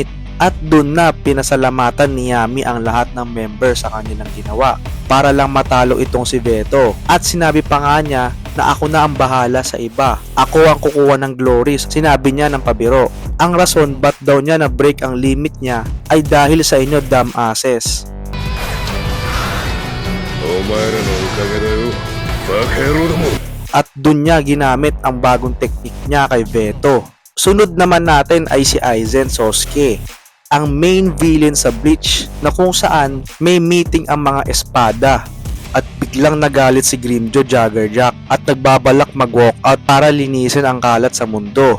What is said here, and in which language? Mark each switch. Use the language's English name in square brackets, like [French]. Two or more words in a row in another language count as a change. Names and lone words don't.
[Filipino] At dun na pinasalamatan ni Yami ang lahat ng member sa kanilang ginawa para lang matalo itong si Veto. At sinabi pa nga niya na ako na ang bahala sa iba. Ako ang kukuha ng glories, sinabi niya ng pabiro. Ang rason ba't daw niya na-break ang limit niya ay dahil sa inyo dumbasses. [Japanese] お前らのおかげだよ。バカ野郎ども。 [Filipino] At dun niya ginamit ang bagong teknik niya kay Veto. Sunod naman natin ay si Aizen Sosuke, ang [English] main villain [Filipino] sa Bleach, na kung saan may meeting ang mga espada at biglang nagalit si Grimmjow Jaggerjack at nagbabalak mag-walkout para linisin ang kalat sa mundo.